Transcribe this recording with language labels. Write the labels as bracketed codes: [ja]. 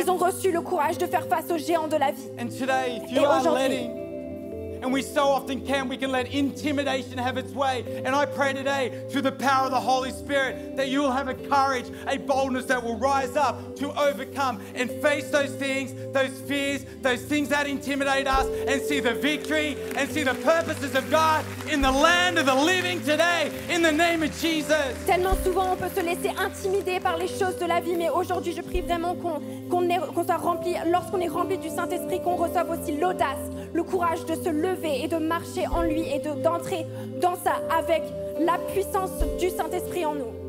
[fr] ils ont reçu le courage de faire face aux géants de la vie. [en] And today, if you [fr] Et [en] are [fr] aujourd'hui, [en] letting And we so often we can let intimidation have its way. And I pray today, through the power of the Holy Spirit, that you will have a courage, a boldness that will rise up to overcome and face those things, those fears, those things that intimidate us, and see the victory and see the purposes of God in the land of the living today, in the name of Jesus. [fr] Tellement souvent on peut se laisser intimider par les choses de la vie, mais aujourd'hui je prie vraiment qu'on soit rempli, lorsqu'on est rempli du Saint-Esprit, qu'on reçoive aussi l'audace, le courage de se lever et de marcher en lui et d'entrer dans ça avec la puissance du Saint-Esprit en nous.